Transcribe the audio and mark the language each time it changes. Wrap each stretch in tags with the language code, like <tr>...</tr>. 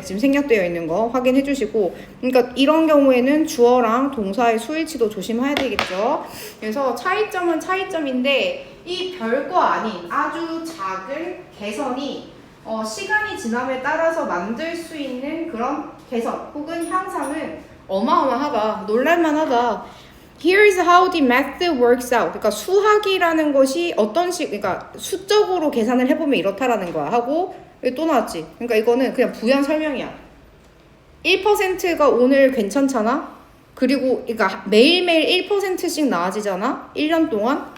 <ko>지금 생략되어 있는 거 확인해 주시고. 그러니까 이런 경우에는 주어랑 동사의 수일치도 조심해야 되겠죠. 그래서 차이점은 차이점인데 이 별거 아닌 아주 작은 개선이 시간이 지남에 따라서 만들 수 있는 그런 개선 혹은 향상은 어마어마하다. 놀랄만하다.</ko> <en>Here's how the math works out.</en> <ko>그러니까 수학이라는 것이 그러니까 수적으로 계산을 해보면 이렇다라는 거야. 하고 여기 또 나왔지. 그러니까 이거는 그냥 부연 설명이야. 1%가 오늘 괜찮잖아? 그리고 그러니까 매일매일 1%씩 나아지잖아? 1년 동안?</ko>